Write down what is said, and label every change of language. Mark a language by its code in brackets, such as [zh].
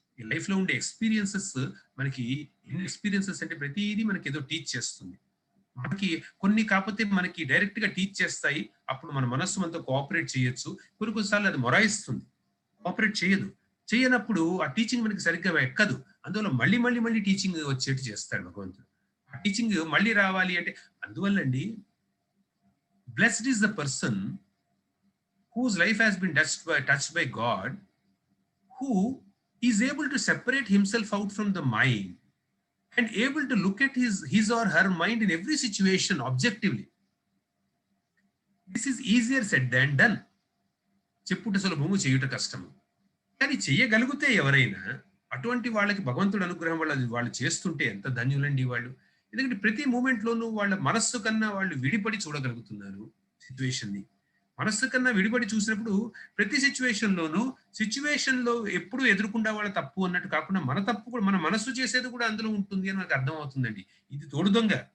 [te] ఈ లైఫ్‌లో ఉండే ఎక్స్‌పీరియన్సెస్ మనకి ఎన్ని ఎక్స్‌పీరియన్సెస్ అంటే ప్రతీదీ మనకి ఏదో టీచ్ చేస్తుంది. మనకి కొన్ని కాకపోతే మనకి డైరెక్ట్‌గా టీచ్ చేస్తాయి. అప్పుడు మన మనస్సు మనతో కోఆపరేట్ చేయొచ్చు. కొన్ని సార్లు అది మొరాయిస్తుంది. కోఆపరేట్ చేయదు. చేయనప్పుడు ఆ టీచింగ్ మనకి సరిగ్గా ఎక్కదు. అందువల్ల మళ్ళీ టీచింగ్ వచ్చేట్టు చేస్తాడు భగవంతుడు. ఆ టీచింగ్ మళ్ళీ రావాలి అంటే అందువల్లండి [en] blessed is the person whose life has been touched by God, who is able to separate himself out from the mind and able to look at his or her mind in every situation objectively. This is easier said than done. [te] చెప్పుట సులభము చేయుట కష్టము. కానీ చెయ్యగలిగితే ఎవరైనా అటువంటి వాళ్ళకి భగవంతుడి అనుగ్రహం వల్ల వాళ్ళు చేస్తుంటే ఎంత ధన్యులండి వాళ్ళు. ఎందుకంటే ప్రతి మూమెంట్ లోనూ వాళ్ళ మనస్సు కన్నా వాళ్ళు విడిపడి చూడగలుగుతున్నారు సిచ్యువేషన్ ని. మనస్సు కన్నా విడిపడి చూసినప్పుడు ప్రతి సిచ్యువేషన్ లో ఎప్పుడు ఎదుర్కొండా వాళ్ళ తప్పు అన్నట్టు కాకుండా మన తప్పు కూడా మన మనస్సు చేసేది కూడా అందులో ఉంటుంది అని నాకు అర్థం అవుతుందండి. ఇది తోడు దొంగ.